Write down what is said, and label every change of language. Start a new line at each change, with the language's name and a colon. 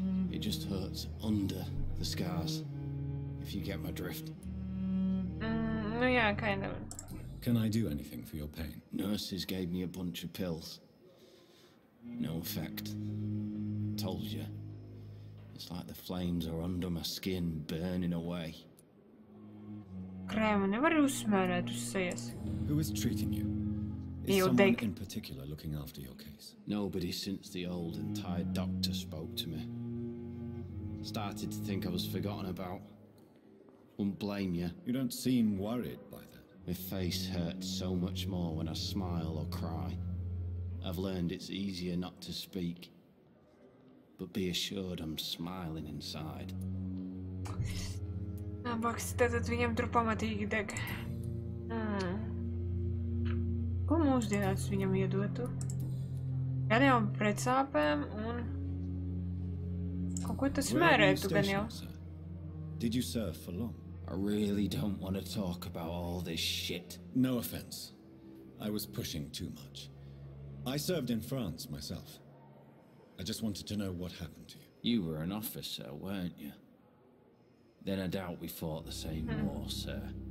English: It just hurts under the scars, if you get my drift. No, yeah, kind of. Can I do anything for your pain? Nurses gave me a bunch of pills. No effect. Told you. The It's like the flames are under my skin, burning away.
Latvian: Krēmu nevar uzsmērēt uz sejas.
English: Who is treating you? Is someone in particular looking after your case? Nobody since the old and tired doctor spoke to me. Started to think I was forgotten about. Wouldn't blame you. You don't seem worried by that. My face hurts so much more when I smile or cry. I've learned it's easier not to speak. But be assured I'm smiling inside.
Latvian: Nabaks, tātad viņam tur pamatīgi deg. Ko mūsdienās viņam iedotu? Gan jau pret sāpēm un... Kaut ko tas smērētu gan jau.
English: Did you serve for long? I really don't want to talk about all this shit. No offense. I was pushing too much. I served in France myself. I just wanted to know what happened to you. You were an officer, weren't you? Then I doubt we fought the same war, sir.